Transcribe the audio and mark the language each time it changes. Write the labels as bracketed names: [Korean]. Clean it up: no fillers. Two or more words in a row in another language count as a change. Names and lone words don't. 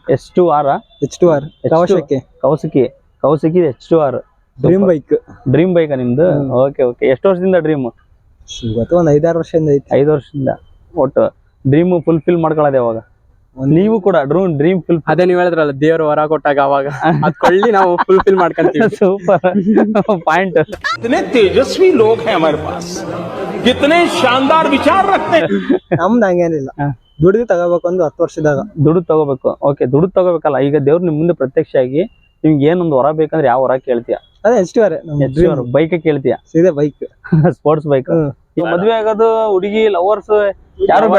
[Kannada] H2R? ಕೌಸಿಕಿ H2R [English] dream bike [Kannada] ನಿಮ್ದು? ಓಕೆ. ಎಷ್ಟು ವರ್ಷದಿಂದ ಡ್ರೀಮ್? ಒಂದು 5-6 ವರ್ಷದಿಂದ ಐತಿ. 5 ವರ್ಷದಿಂದ ಒಟ್ಟು [English] dream fulfill [Kannada] ಮಾಡ್ಕೊಳ್ಳೋದು ಯಾವಾಗ? ನೀವು ಕೂಡ [English] dream full. [Kannada] ಅದೇ ನೀವ್ ಹೇಳಿದ್ರಲ್ಲ, ದೇವ್ರು ವರ ಕೊಟ್ಟಾಗ ಅವಾಗ ಅದ್ ಕೊಳ್ಳಿ ನಾವು ಫುಲ್ಫಿಲ್ ಮಾಡ್ಕೊಂತೀವಿ. [English] super point. [Hindi] कितने तेजस्वी लोग हैं हमारे पास, कितने शानदार विचार रखते हैं. [Kannada] ನಮ್ದು ಹಂಗೇನಿಲ್ಲ, ದುಡ್ದು ತಗೋಬೇಕು. ಒಂದು 10 ವರ್ಷದಾಗ ದುಡ್ಡು ತಗೋಬೇಕು. ಓಕೆ, ದುಡ್ಡು ತಗೋಬೇಕಲ್ಲ. ಈಗ ದೇವ್ರು ನಿಮ್ ಮುಂದೆ ಪ್ರತ್ಯಕ್ಷ ಆಗಿ ನಿಮ್ಗೆ ಏನೊಂದು ವರ ಬೇಕಂದ್ರೆ ಯಾವ ವರ ಕೇಳ್ತೀಯ? ಅದೇ H2R ಬೈಕ್ ಕೇಳ್ತೀಯ? ಸೀದಾ ಬೈಕ್, [English] sports bike. [Kannada] ಮದ್ವೆ ಆಗೋದು ಹುಡುಗಿ ಲವರ್ಸ್ ಯಾರು ಬೇಡ?